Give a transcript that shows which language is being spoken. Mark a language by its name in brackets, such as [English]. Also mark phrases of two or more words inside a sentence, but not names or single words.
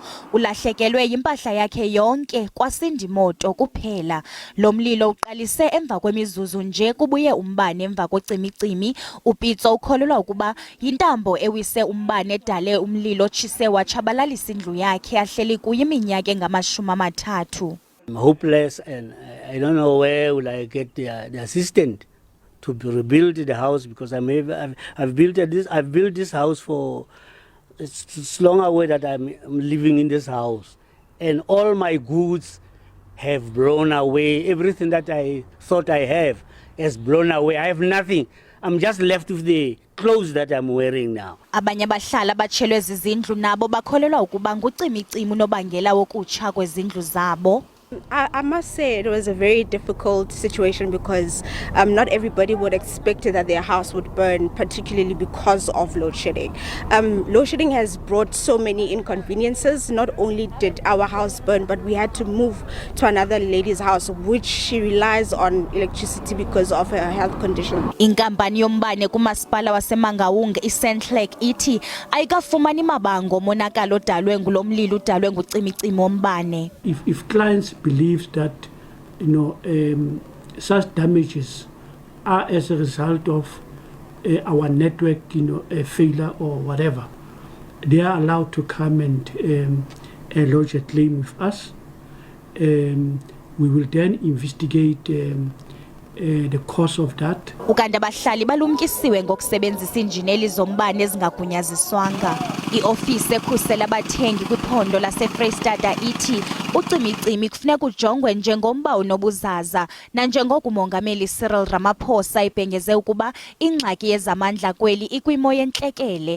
[Xhosa] Ulahlekelwe yimpahla yakhe yonke kwasinda imoto kuphela. Lo mlilo uqalise emva kwemizuzu nje kubuye umbane emva kocimicimi. UPitso ukholelwa ukuba yintambo ewise umbane edale umlilo otshise watshabalalisa indlu yakhe ahleli kuyo iminyaka engama-30. [English] I'm hopeless and I don't know where will I get the assistant to rebuild the house because I've built this house for it's long away that I'm living in this house and all my goods have blown away. Everything that I thought I have has blown away. I have nothing. I'm just left with the clothes that I'm wearing now. [Xhosa] Abanye abahlali abatshelwe zizindlu nabo bakholelwa ukuba ngucimicimi unobangela wokutsha kwezindlu zabo. [English] I must say it was a very difficult situation because not everybody would expect that their house would burn, particularly because of load shedding. Load shedding has brought so many inconveniences. Not only did our house burn, but we had to move to another lady's house, which she relies on electricity because of her health condition. [Xhosa] Inkampani yombane kumasipala waseMangaung iSentlek ithi ayikafumani mabango monakalo odalwe ngulomlilo udalwe ngucimicimi wombane. [English] If clients believes that such damages are as a result of our network failure or whatever, they are allowed to come and lodge a claim with us. We will then investigate the cause of that. [Xhosa] Ukanti abahlali balumkisiwe ngokusebenzisa injineli zombane ezingagunyaziswanga. Iofisi ekhusela abathengi kwiphondo laseFreystata ithi ucimicimi kufuneka ujongwe njengomba onobuzaza nanjengoko umongameli Cyril Ramaphosa ibhengeze ukuba ingxaki yezamandla kweli ikwimo yentlekele.